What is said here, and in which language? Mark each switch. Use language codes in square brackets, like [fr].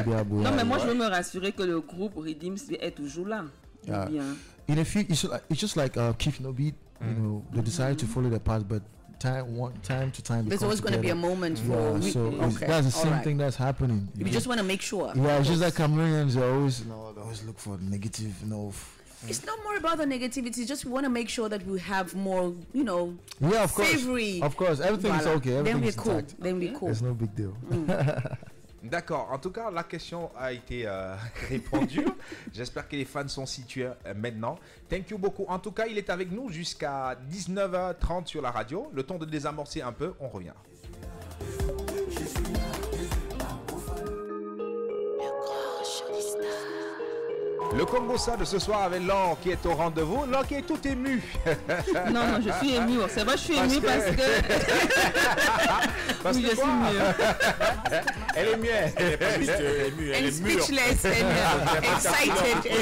[fr] Non, mais moi je veux me rassurer que le groupe Redeems est toujours là. [en] In a few, it's just like keeping a beat. You know, the desire to follow the path, but time to time. There's always going to be a moment for. That's the same thing that's happening. You just want to make sure. Yeah, it's just like Cameroonians always look for negative. It's not more about the negativity. It's just we want to make sure that we have more, Yeah, of course. Savory. Of course, everything is okay. Then we're cool. There's no big deal. [fr] D'accord. En tout cas, la question a été répondue. J'espère que les fans sont situés maintenant. [en] Thank you [fr] beaucoup. En tout cas, il est avec nous jusqu'à 19h30 sur la radio. Le temps de désamorcer un peu. On revient. Le Congossa de ce soir avec Laure qui est au rendez-vous. Laure qui est tout ému. Non, je suis ému. C'est vrai, je suis ému parce que oui, je suis mieux. Elle est mieux. Elle est pas juste émue, elle est [en] speechless and excited.